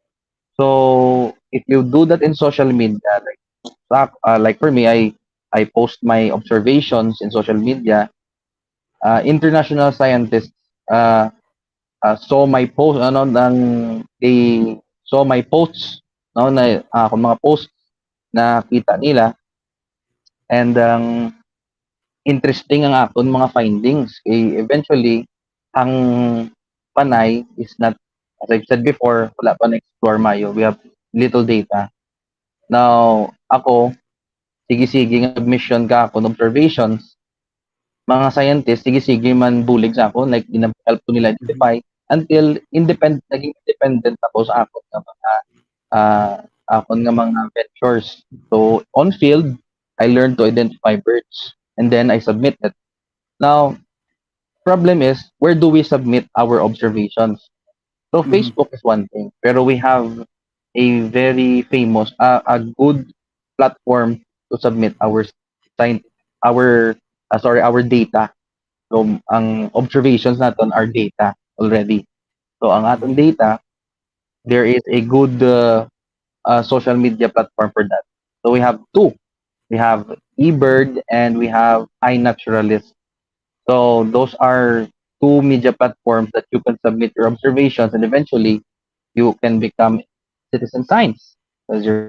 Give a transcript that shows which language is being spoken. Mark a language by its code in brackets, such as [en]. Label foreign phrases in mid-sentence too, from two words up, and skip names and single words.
[en] So if you do that in social media, like for me, I post my observations in social media. International scientists uh, saw my post, they saw my posts, no, [hil] na kung mga posts na kita nila, [en] and interesting [hil] ang akon mga findings. [en] Eventually, ang Panay is not, as I've said before, [hil] wala pa na-explore mayo. [en] We have little data. Now, [hil] ako, sige-sige nga mission ka ako ng observations, mga scientist, sige-sige man bulig sa ako, [en] like help [hil] ko nila Mhm. [en] identify until [hil] naging independent ako sa akon nga mga uh, akon nga mga ventures. [en] So on field, I learned to identify birds and then I submit it. Now, problem is where do we submit our observations? So Mhm. Facebook is one thing, pero we have a very famous, a good platform to submit our science, our data. So, ang observations naton are data already. So, [hil] ang aton Mhm. [en] data, there is a good social media platform for that. So, we have two. We have eBird and we have iNaturalist. So, those are two media platforms that you can submit your observations and eventually you can become citizen science because you're